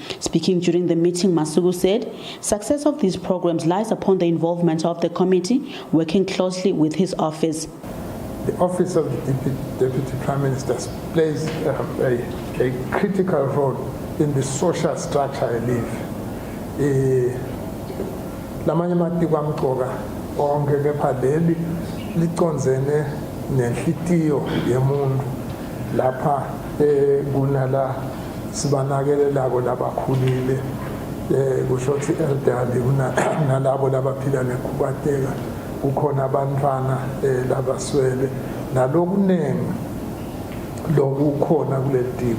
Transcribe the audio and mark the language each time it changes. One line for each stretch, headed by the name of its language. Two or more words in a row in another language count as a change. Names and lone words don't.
English: Speaking during the meeting, Masuku said success of these programs lies upon the involvement of the committee, working closely with his office. The office of the Deputy Prime Minister plays a critical role in the social structure I live.
Swati: Lamanye matiko amqoka onke kepha leli liconzene nenhlitiyo yemuntu lapha kunala sibanakelelako labakhulile kusho ukuthi elderly kunalabo labaphila nekhubateka kukhona abantwana labaswele nalokuningi lokukhona kuleli tiko.